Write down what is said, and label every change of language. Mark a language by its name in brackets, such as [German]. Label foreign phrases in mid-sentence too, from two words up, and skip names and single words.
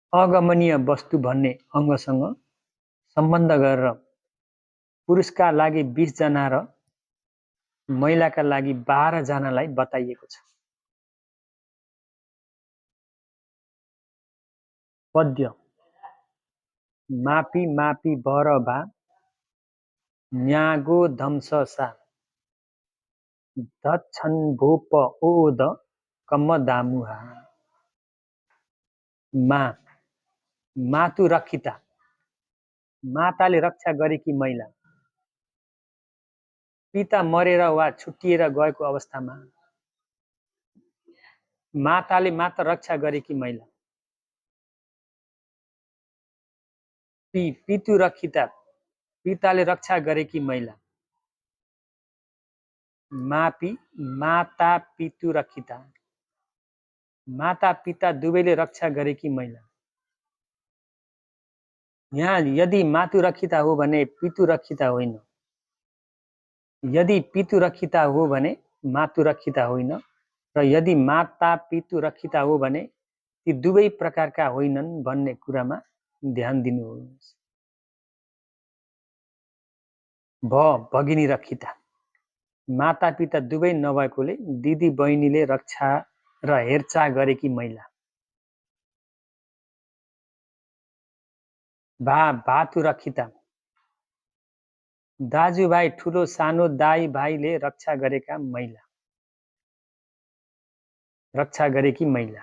[Nepali] अगमनीय वस्तु भन्ने अङ्गसँग सम्बन्ध गरेर पुरुषका लागि 20 जना र महिलाका लागि 12 जनालाई बताइएको छ। पद्य मापी मापी बर भा न्यागो धम्स सा दक्षन् भूप ओद कम्म दामुहा। [Sanskrit] मा मातु रक्षिता, [Nepali] माताले रक्षा गरेकी महिला। पिता मरेर वा छुट्टिएर गएको अवस्थामा माताले मात्र रक्षा गरेकी महिला। [Sanskrit] पितु रक्षिता, [Nepali] पिताले रक्षा गरेकी महिला। [Sanskrit] मापी माता पितु रक्षिता, [Nepali] माता पिता दुवैले रक्षा गरेकी महिला। यहाँ यदि [Sanskrit] मातु रक्षिता [Nepali] हो भने [Sanskrit] पितु रक्षिता [Nepali] होइन, यदि [Sanskrit] पितु रक्षिता [Nepali] हो भने [Sanskrit] मातु रक्षिता [Nepali] होइन, र यदि [Sanskrit] माता पितु रक्षिता [Nepali] हो भने ती दुवै प्रकारका होइनन् भन्ने कुरामा ध्यान दिनुहोस्। [Sanskrit] भगिनी रक्षिता, [Nepali] माता पिता दुवै नभएकोले दिदी बहिनीले रक्षा र हेरचाह गरेकी महिला। [Sanskrit] भातु रक्षिता, [Nepali] दाजुभाइ ठुलो सानो दाइ भाइले रक्षा गरेका महिला, रक्षा गरेकी महिला।